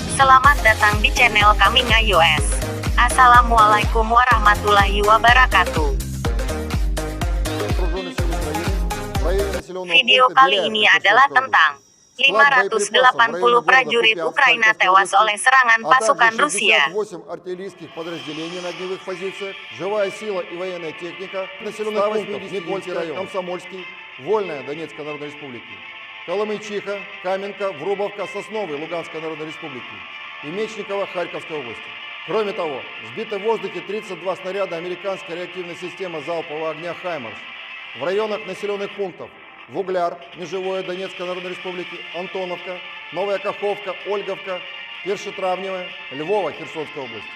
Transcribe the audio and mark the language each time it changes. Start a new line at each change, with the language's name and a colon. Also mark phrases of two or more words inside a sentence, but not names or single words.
Indonesian: Selamat datang di channel kami iOS.
Arabic: السلام عليكم ورحمة الله وبركاته.
Indonesian: Video kali ini adalah tentang 580 prajurit Ukraina tewas oleh serangan pasukan Rusia.
Russian: Коломейчиха, Каменка, Врубовка, Сосновый Луганской Народной Республики и Мечникова Харьковской области. Кроме того, сбиты в воздухе 32 снаряда американской реактивной системы залпового огня «Хаймарс» в районах населенных пунктов Вугляр, Межевое Донецкой Народной Республики, Антоновка, Новая Каховка, Ольговка, Першетравневая, Львова Херсонской области.